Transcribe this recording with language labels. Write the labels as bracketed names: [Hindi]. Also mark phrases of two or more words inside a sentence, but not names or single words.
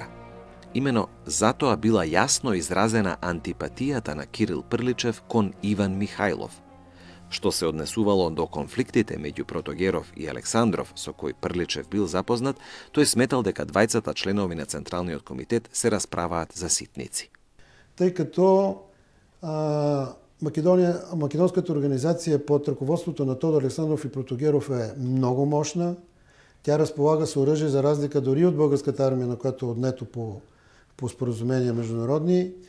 [Macedonian] Имено затоа била јасно изразена антипатијата на Кирил Прличев кон Иван Михајлов. Што се однесувало до конфликтите меѓу Протогеров и Александров, со кој Прличев бил запознат, тој сметал дека двајцата членови на Централниот комитет се расправаат за ситници. [Bulgarian] Тъй като македонската организация под ръководството на Тодор Александров и Протогеров е много мощна. Тя разполага с оръжие за разлика дори от българската армия, на която е отнето по споразумения международни.